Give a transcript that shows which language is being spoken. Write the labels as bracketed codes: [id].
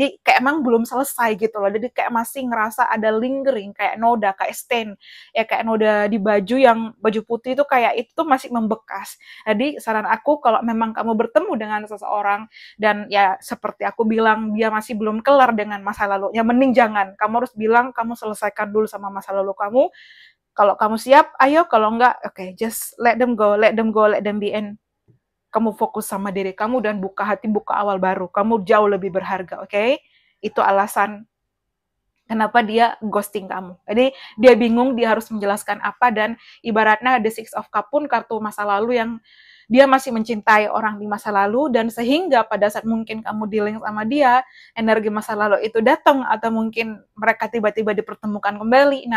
[id] Jadi kayak emang belum selesai gitu loh. Jadi kayak masih ngerasa ada lingering, kayak noda, kayak stain, ya kayak noda di baju, yang baju putih itu kayak itu tuh masih membekas. Jadi saran aku, kalau memang kamu bertemu dengan seseorang dan ya seperti aku bilang dia masih belum kelar dengan masa lalunya, mending jangan. Kamu harus bilang kamu selesaikan dulu sama masa lalu kamu. Kalau kamu siap, ayo. Kalau enggak, okay, [en] just let them go, let them go, let them be in. [id] Kamu fokus sama diri kamu dan buka hati, buka awal baru. Kamu jauh lebih berharga, oke? Okay? Itu alasan kenapa dia ghosting kamu. Jadi dia bingung, dia harus menjelaskan apa, dan ibaratnya The Six of Cups pun kartu masa lalu yang dia masih mencintai orang di masa lalu, dan sehingga pada saat mungkin kamu dealing sama dia, energi masa lalu itu datang, atau mungkin mereka tiba-tiba dipertemukan kembali.